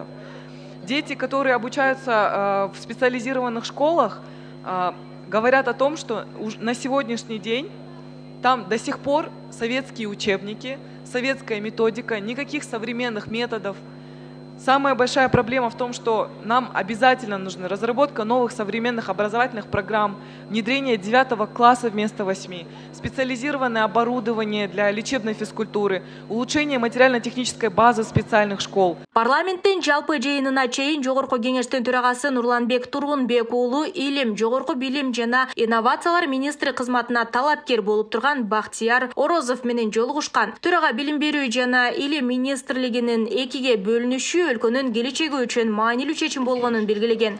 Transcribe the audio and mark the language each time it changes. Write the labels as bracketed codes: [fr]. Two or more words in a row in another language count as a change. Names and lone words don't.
[ru] Дети, которые обучаются в специализированных школах, говорят о том, что на сегодняшний день там до сих пор советские учебники, советская методика, никаких современных методов Самая большая проблема в том, что нам обязательно нужна разработка новых современных образовательных программ, внедрение 9 класса вместо 8, специализированное оборудование для лечебной физкультуры, улучшение материально-технической базы специальных школ. [ky] Парламенттин жалпы жыйынына чейин Жогорку кеңештин төрагасы Нурланбек Тургунбек уулу илим, жогорку билим жана инновациялар министри кызматына талапкер болуп турган Бактияр Орозов менен жолугушкан. Төрага билим берүү жана илим министрлигинин экиге бөлүнүшү өлкөнүн келечеги үчүн маанилүү чечим болгонун белгилеген.